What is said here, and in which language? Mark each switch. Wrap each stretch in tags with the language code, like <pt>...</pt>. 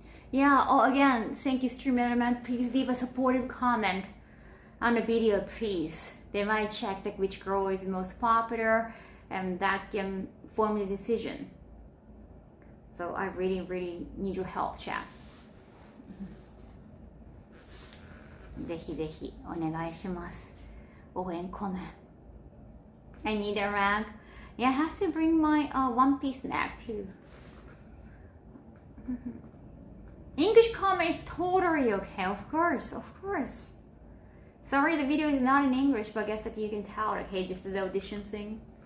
<en>Yeah, oh again, thank you stream element. Please leave a supportive comment on the video, please. They might check like which girl is most popular and that can form the decision. So I really need your help, chat.</en> <ja>ぜひぜひお願いします。応援コメン。</ja> <en>I need a rag. Yeah, I have to bring my one piece bag too. English comment is totally okay, of course. Sorry, the video is not in English, but I guess like you can tell, like, hey, this is the audition thing.</en>